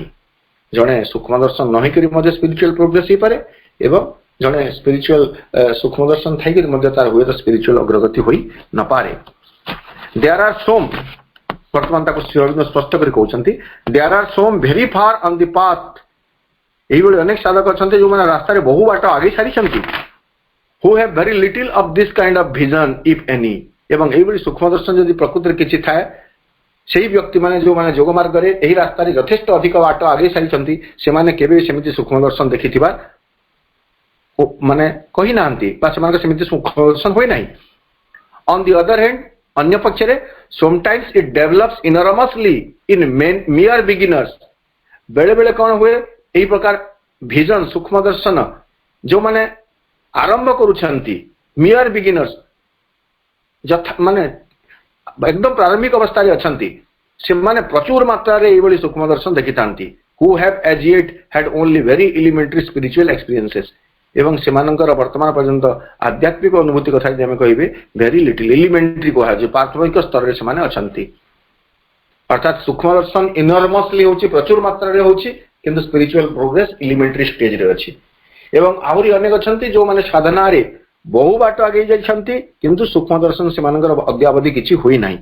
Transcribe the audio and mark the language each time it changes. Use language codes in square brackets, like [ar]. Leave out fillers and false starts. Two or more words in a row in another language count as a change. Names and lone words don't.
[or] ଜଣେ ସୂକ୍ଷ୍ମ ଦର୍ଶନ ନ ହେଇକରି ମଧ୍ୟ [en] spiritual progress [or] ହେଇପାରେ ଏବଂ ଜଣେ ସ୍ପିରିଚୁଆଲ ସୂକ୍ଷ୍ମ ଦର୍ଶନ ଥାଇକରି ମଧ୍ୟ ତାର ହୁଏତ ସ୍ପିରିଚୁଆଲ ଅଗ୍ରଗତି ହୋଇ ନପାରେ। [en] there are some [or] ବର୍ତ୍ତମାନ ତାକୁ ଶ୍ରୀ ଅରବିନ୍ଦ ସ୍ପଷ୍ଟ କରି କହୁଛନ୍ତି [en] there are some very far on the path. [or] ଏଇଭଳି ଅନେକ ସାଧକ ଅଛନ୍ତି ଯେଉଁମାନେ ରାସ୍ତାରେ ବହୁ ବାଟ ଆଗେଇ ସାରିଛନ୍ତି [en] who have very little of this kind of vision if any। [or] ଏବଂ ଏଇଭଳି ସୂକ୍ଷ୍ମ ଦର୍ଶନ ଯଦି ପ୍ରକୃତରେ କିଛି ଥାଏ ସେହି ବ୍ୟକ୍ତିମାନେ ଯେଉଁମାନେ ଯୋଗ ମାର୍ଗରେ ଏହି ରାସ୍ତାରେ ଯଥେଷ୍ଟ ଅଧିକ ବାଟ ଆଗେଇ ସାରିଛନ୍ତି ସେମାନେ କେବେ ସେମିତି ସୂକ୍ଷ୍ମ ଦର୍ଶନ ଦେଖିଥିବା ମାନେ କହିନାହାନ୍ତି ବା ସେମାନଙ୍କ ସେମିତି ସୂକ୍ଷ୍ମ ଦର୍ଶନ ହୋଇନାହିଁ। [en] on the other hand [or] ଅନ୍ୟ ପକ୍ଷରେ [en] sometimes it develops enormously in mere beginners। [or] ବେଳେ ବେଳେ କ'ଣ ହୁଏ ଏହି ପ୍ରକାର ଭିଜନ ସୂକ୍ଷ୍ମ ଦର୍ଶନ ଯେଉଁମାନେ ଆରମ୍ଭ କରୁଛନ୍ତି [en] mere beginners [or] ମାନେ ଏକଦମ ପ୍ରାରମ୍ଭିକ ଅବସ୍ଥାରେ ଅଛନ୍ତି ସେମାନେ ପ୍ରଚୁର ମାତ୍ରାରେ ଏଇଭଳି ସୂକ୍ଷ୍ମ ଦର୍ଶନ ଦେଖିଥାନ୍ତି [en] who have as yet had only very elementary spiritual experiences। [or] ଏବଂ ସେମାନଙ୍କର ବର୍ତ୍ତମାନ ପର୍ଯ୍ୟନ୍ତ ଆଧ୍ୟାତ୍ମିକ ଅନୁଭୂତି କଥା ଯଦି ଆମେ କହିବେ [en] very little elementary [or] କୁହାଯାଉଛି ପ୍ରାଥମିକ ସ୍ତରରେ ସେମାନେ ଅଛନ୍ତି। ଅର୍ଥାତ ସୂକ୍ଷ୍ମ ଦର୍ଶନ ଇନର୍ମସଲି ହେଉଛି ପ୍ରଚୁର ମାତ୍ରାରେ ହେଉଛି କିନ୍ତୁ [en] spiritual progress elementary [or] ଷ୍ଟେଜରେ ଅଛି। ଏବଂ ଆହୁରି ଅନେକ ଅଛନ୍ତି ଯେଉଁମାନେ ସାଧନାରେ ବହୁ ବାଟ ଆଗେଇ ଯାଇଛନ୍ତି କିନ୍ତୁ ସୂକ୍ଷ୍ମ ଦର୍ଶନ ସେମାନଙ୍କର ଅଦ୍ୟାବଧି କିଛି ହୋଇନାହିଁ।